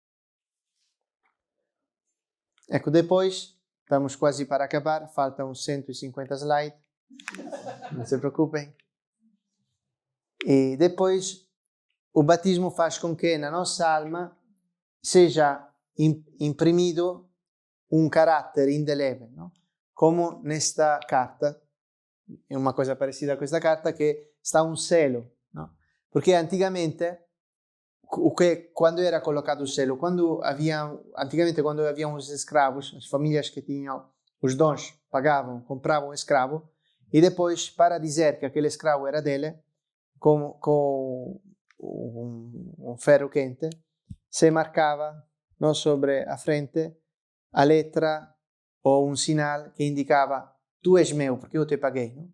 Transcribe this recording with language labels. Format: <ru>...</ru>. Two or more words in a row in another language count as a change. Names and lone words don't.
<pt>Depois, estamos quase para acabar, faltam 150 slides, não se preocupem. E depois, o batismo faz com que na nossa alma seja imprimido um caráter indelével, não? Como nesta carta, é uma coisa parecida a</pt> <it>questa carta, che sta un selo,</it> <pt>no? Perché antigamente, quando era colocado o selo, antigamente quando haviam os escravos, as famílias que tinham os dons, pagavam, compravam um escravo, e depois, para dizer que aquele escravo era dele, com um ferro quente, se marcava, não, sobre a frente a letra ou um sinal que indicava tu és meu, porque eu te paguei, não?</pt>